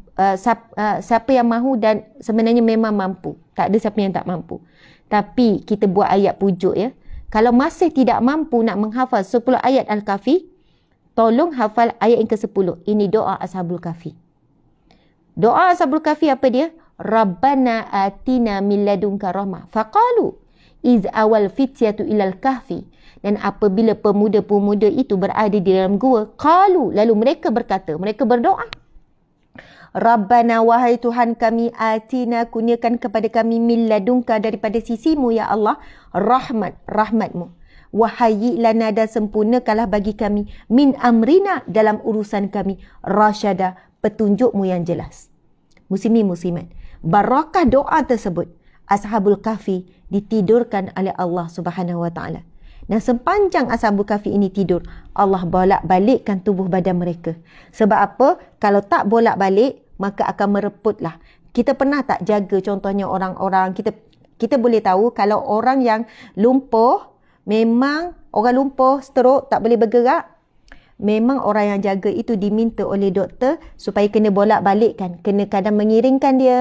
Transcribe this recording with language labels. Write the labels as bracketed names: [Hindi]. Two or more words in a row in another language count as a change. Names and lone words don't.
[Malay] Siapa yang mahu dan sebenarnya memang mampu. Tak ada siapa yang tak mampu. Tapi kita buat ayat pujuk ya. Kalau masih tidak mampu nak menghafal 10 ayat Al-Kahfi, tolong hafal ayat yang ke-10. Ini doa Ashabul Kahfi. Doa Ashabul Kahfi apa dia? [Arabic] ربنا آتنا من لدنك رحمة. فقالوا إذ أوى الفتية إلى الكهف. [Malay] Dan apabila pemuda-pemuda itu berada di dalam gua, qalu, lalu mereka berkata, mereka berdoa, Rabbana, wahai Tuhan kami, atina, kurniakan kepada kami [Arabic] من لدنك, [Malay] daripada sisimu [Arabic] يا الله, [Malay] rahmat, rahmatmu. [Arabic] وهيئ لنا, [Malay] dan sempurnakanlah bagi kami, [Arabic] من أمرنا, [Malay] dalam urusan kami, rasyada, petunjukmu yang jelas. Muslimin muslimat, barakah doa tersebut, Ashabul Kahfi ditidurkan oleh Allah [Arabic] سبحانه وتعالى. [Malay] Dan sepanjang Ashabul Kahfi ini tidur, Allah bolak-balikkan tubuh badan mereka. Sebab apa? Kalau tak bolak-balik, maka akan mereputlah. Kita pernah tak jaga contohnya orang-orang, kita boleh tahu kalau orang yang lumpuh, memang orang lumpuh, stroke, tak boleh bergerak, memang orang yang jaga itu diminta oleh doktor supaya kena bolak-balikkan, kena kadang mengiringkan dia.